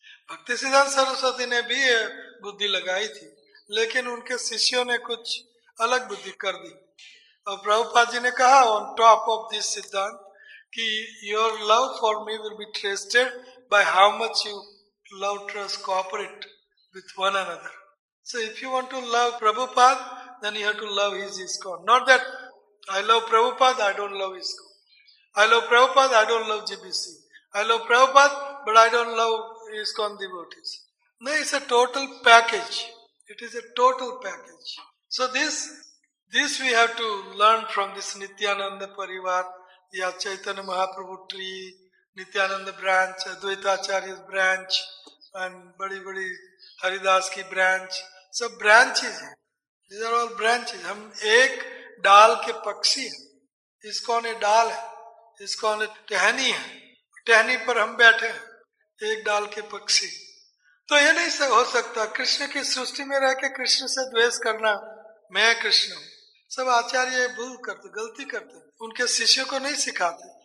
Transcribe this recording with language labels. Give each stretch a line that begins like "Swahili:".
Hindi: भक्ति सिद्धांत सरस्वती ने भी बुद्धि लगाई थी, लेकिन उनके शिष्यों ने कुछ अलग बुद्धि कर दी। और प्रभुपाद जी ने कहा
English: on top of this
Hindi: सिद्धांत कि
English: Your love for me will be tested by how much you love, trust, cooperate with one another. So if you want to love Prabhupada, then you have to love his ISKCON. Not that I love Prabhupada, I don't love ISKCON. I love Prabhupada, I don't love GBC. I love Prabhupada, but I don't love ISKCON devotees. No, it's a total package. It is a total package. So this we have to learn from this Nityananda Parivar, या Chaitanya Mahaprabhu tree, Nityananda branch, Advaita Acharya's branch, and
Hindi: बड़ी हरिदास की branch, सब branches हैं।
English: These are all branches.
Hindi: हम एक डाल के पक्षी हैं। इस्कॉन एक डाल है, इस्कॉन एक टहनी है, टहनी पर हम बैठे हैं, एक डाल के पक्षी। तो ये नहीं हो सकता कृष्ण की सृष्टि में रह के कृष्ण से द्वेष करना, मैं कृष्ण हूँ। सब आचार्य भूल करते, गलती करते, उनके शिष्यों को नहीं सिखाते।